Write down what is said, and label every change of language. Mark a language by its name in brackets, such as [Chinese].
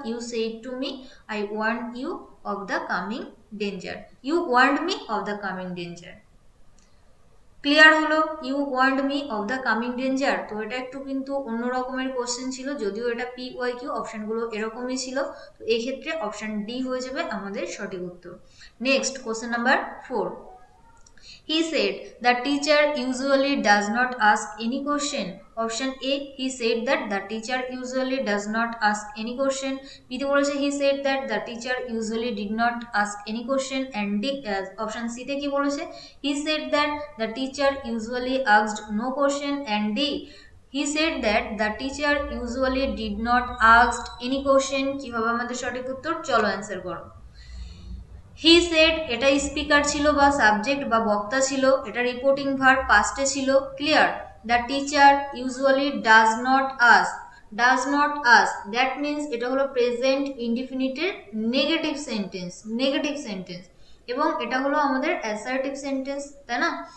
[English] You said to me I warn you of the coming danger, you warned me of the coming danger. [Bangla] Clear হলো? [English] You warned me of the coming danger. [Bangla] তো এটা একটু কিন্তু অন্য রকমের question ছিল, যদিও এটা পি ওয়াই কিউ, অপশনগুলো এরকমই ছিল। তো এই ক্ষেত্রে অপশন ডি হয়ে যাবে আমাদের সঠিক উত্তর। Next question number 4। [English] He said the teacher usually does not ask any question. Option A, he said that the teacher usually does not ask any question. [Bangla] B তে বলেছে [English] he said that the teacher usually did not ask any question. And D, option C [Bangla] তে কি বলেছে? [English] He said that the teacher usually asked no question. And D, he said that the teacher usually did not ask any question. [Bangla] কি হবে আমাদের সঠিক উত্তর? চলো answer করো। [English] he said [Bangla] এটা স্পিকার ছিল বা সাবজেক্ট বা বক্তা ছিল, এটা রিপোর্টিং ভার্ব পাস্টে ছিল। Clear? The teacher usually does not ask, does not ask that means এটা হলো present ইনডিফিনিটের negative sentence, negative sentence, এবং এটা হলো আমাদের অ্যাসার্টিভ সেন্টেন্স, তাই না?